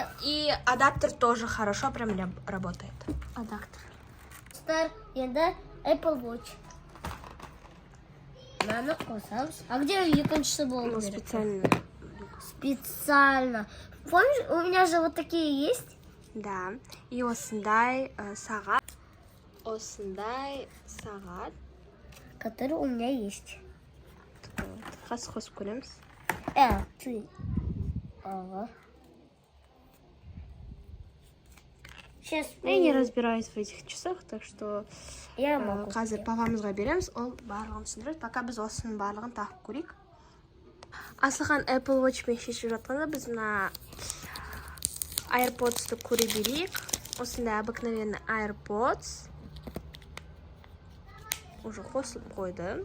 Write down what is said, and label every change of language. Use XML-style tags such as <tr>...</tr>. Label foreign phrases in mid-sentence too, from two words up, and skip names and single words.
<ru>И адаптер тоже хорошо прям работает. адаптер.</ru> <kk>Достар, енді Apple Watch. Мынаны қосамыз.</kk> <ru>А где</ru> <kk>екіншісі болу</kk> <ru>Ну,</ru> <kk>керек?</kk> <ru>специально. Специально. Помнишь, у меня же вот такие есть?</ru> <kk>Да. И осындай сағат. Осындай сағат.</kk> <ru>Которые у меня есть.</ru> <kk>Қазір қосып көреміз.</kk> <ru>Ты. Ага. Сейчас Я не разбираюсь в этих часах, так что я могу.</ru> <kk>қазір папамызға береміз, ол барлығын түсіндіреді. Пока біз осының барлығын тағып көрейік. Асылхан Apple Watch мен шешіп жатқанда біз мына AirPods-ты көре берейік. Осындай обыкновенный AirPods. Уже қосылып қойды.</kk>